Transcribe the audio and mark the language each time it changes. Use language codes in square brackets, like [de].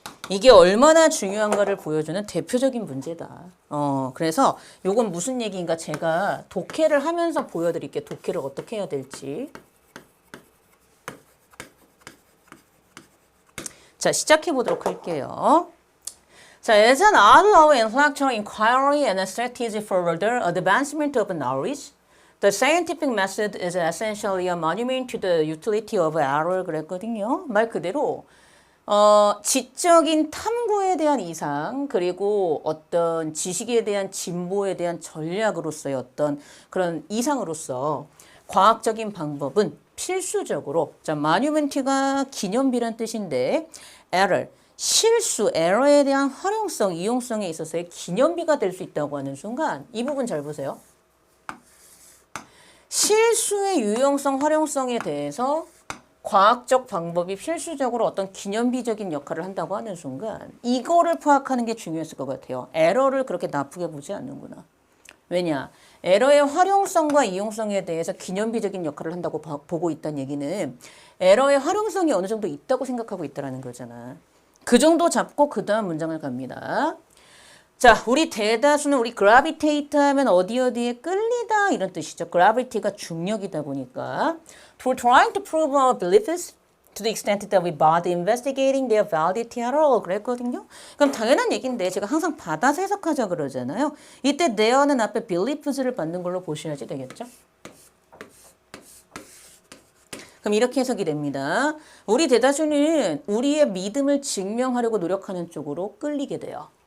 [ko] 이게 얼마나 중요한가를 보여주는 대표적인 문제다. 그래서 요건 무슨 얘기인가 제가 독해를 하면서 보여드릴게요. 독해를 어떻게 해야 될지. 자, 시작해 보도록 할게요. [en] 자, as an out of intellectual inquiry and a strategy for further advancement of knowledge, the scientific method is essentially a monument to the utility of error [ko] 그랬거든요. 말 그대로 지적인 탐구에 대한 이상, 그리고 어떤 지식에 대한 진보에 대한 전략으로서의 어떤 그런 이상으로서 과학적인 방법은 필수적으로, 자, 마뉴멘트가 기념비란 뜻인데, error, 실수, 에러에 대한 활용성, 이용성에 있어서의 기념비가 될 수 있다고 하는 순간, 이 부분 잘 보세요. 실수의 유용성, 활용성에 대해서 과학적 방법이 필수적으로 어떤 기념비적인 역할을 한다고 하는 순간 이거를 파악하는 게 중요했을 것 같아요. 에러를 그렇게 나쁘게 보지 않는구나. 왜냐? 에러의 활용성과 이용성에 대해서 기념비적인 역할을 한다고 보고 있다는 얘기는 에러의 활용성이 어느 정도 있다고 생각하고 있다는 거잖아. 그 정도 잡고 그 다음 문장을 갑니다. 자, 우리 대다수는 우리 gravitate 하면 어디에 끌리다 이런 뜻이죠. [en] gravity가 [ko] 중력이다 보니까 [en] for trying to prove our beliefs to the extent that we bother investigating their validity at all [ko] 그랬거든요. 그럼 당연한 얘기인데 제가 항상 받아서 해석하자 그러잖아요. 이때 there는 앞에 beliefs를 받는 걸로 보셔야지 되겠죠. 그럼 이렇게 해석이 됩니다. 우리 대다수는 우리의 믿음을 증명하려고 노력하는 쪽으로 끌리게 돼요.